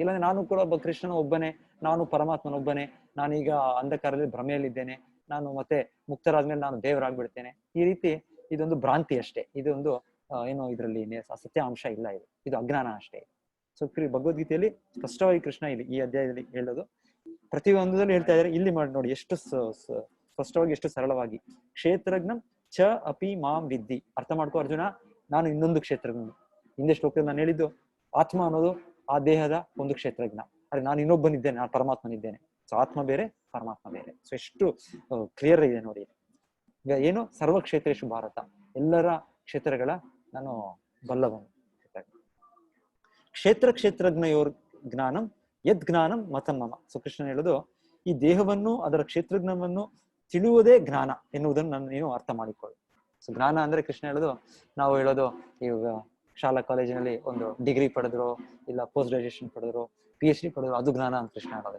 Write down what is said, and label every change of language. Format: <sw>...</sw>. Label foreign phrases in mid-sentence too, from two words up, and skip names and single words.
<kn>ಇಲ್ಲಾಂದ್ರೆ ನಾನು ಕೂಡ ಕೃಷ್ಣನ ಒಬ್ಬನೇ, ನಾನು ಪರಮಾತ್ಮನೊಬ್ಬನೇ, ನಾನೀಗ ಅಂಧಕಾರದಲ್ಲಿ ಭ್ರಮೆಯಲ್ಲಿದ್ದೇನೆ, ನಾನು ಮತ್ತೆ ಮುಕ್ತರಾದ್ಮೇಲೆ ನಾನು ದೇವರಾಗ್ಬಿಡ್ತೇನೆ. ಈ ರೀತಿ ಇದೊಂದು ಭ್ರಾಂತಿ ಅಷ್ಟೇ. ಇದೊಂದು ಏನೋ ಇದರಲ್ಲಿ ಸತ್ಯಾಂಶ ಇಲ್ಲ. ಇದು ಅಜ್ಞಾನ ಅಷ್ಟೇ. ಸೊ ಭಗವದ್ಗೀತೆಯಲ್ಲಿ ಸ್ಪಷ್ಟವಾಗಿ ಕೃಷ್ಣ ಈ ಅಧ್ಯಾಯದಲ್ಲಿ ಹೇಳೋದು, ಪ್ರತಿಯೊಂದರಲ್ಲಿ ಹೇಳ್ತಾ ಇದ್ದಾರೆ. ಇಲ್ಲಿ ಮಾಡಿ ನೋಡಿ ಎಷ್ಟು ಸ್ಪಷ್ಟವಾಗಿ, ಎಷ್ಟು ಸರಳವಾಗಿ.</kn> <sa>ಕ್ಷೇತ್ರಜ್ಞಂ ಚ ಅಪಿ ಮಾಂ ವಿದ್ಧಿ.</sa> <kn>ಅರ್ಥ ಮಾಡ್ಕೋ ಅರ್ಜುನ, ನಾನು ಇನ್ನೊಂದು ಕ್ಷೇತ್ರಜ್ಞ. ಹಿಂದೆ ಶ್ಲೋಕದಲ್ಲಿ ನಾನು ಹೇಳಿದ್ದು ಆತ್ಮ ಅನ್ನೋದು ಆ ದೇಹದ ಒಂದು ಕ್ಷೇತ್ರಜ್ಞ. ಆದ್ರೆ ನಾನು ಇನ್ನೊಬ್ಬನಿದ್ದೇನೆ, ನಾನು ಪರಮಾತ್ಮನಿದ್ದೇನೆ. ಸೊ ಆತ್ಮ ಬೇರೆ, ಪರಮಾತ್ಮ ಬೇರೆ. ಸೊ ಎಷ್ಟು ಕ್ಲಿಯರ್ ಇದೆ ನೋಡಿ. ಏನು</kn> <sa>ಸರ್ವ ಕ್ಷೇತ್ರೇಶು ಭಾರತ,</sa> <kn>ಎಲ್ಲರ ಕ್ಷೇತ್ರಗಳ ನಾನು ಬಲ್ಲವನು.</kn> <sa>ಕ್ಷೇತ್ರಜ್ಞಯೋರ್ ಜ್ಞಾನಂ ಯದ್ ಜ್ಞಾನಂ ಮತಂ ಮಮ.</sa> <kn>ಸೊ ಕೃಷ್ಣ ಹೇಳೋದು, ಈ ದೇಹವನ್ನು, ಅದರ ಕ್ಷೇತ್ರಜ್ಞವನ್ನು ತಿಳಿಯುವುದೇ ಜ್ಞಾನ ಎನ್ನುವುದನ್ನು ನೀನು ಅರ್ಥ ಮಾಡಿಕೊಳ್ಳು. ಸೊ ಜ್ಞಾನ ಅಂದ್ರೆ ಕೃಷ್ಣ ಹೇಳೋದು, ನಾವು ಹೇಳೋದು ಇವಾಗ ಶಾಲಾ ಕಾಲೇಜಿನಲ್ಲಿ ಒಂದು ಡಿಗ್ರಿ ಪಡೆದ್ರು, ಇಲ್ಲ</kn> <en>post graduation</en> <kn>ಪಡೆದ್ರು, PhD ಪಡೆದ್ರು, ಅದು ಜ್ಞಾನ ಅಂತ ಕೃಷ್ಣ ಹೇಳೋದಿಲ್ಲ.</kn>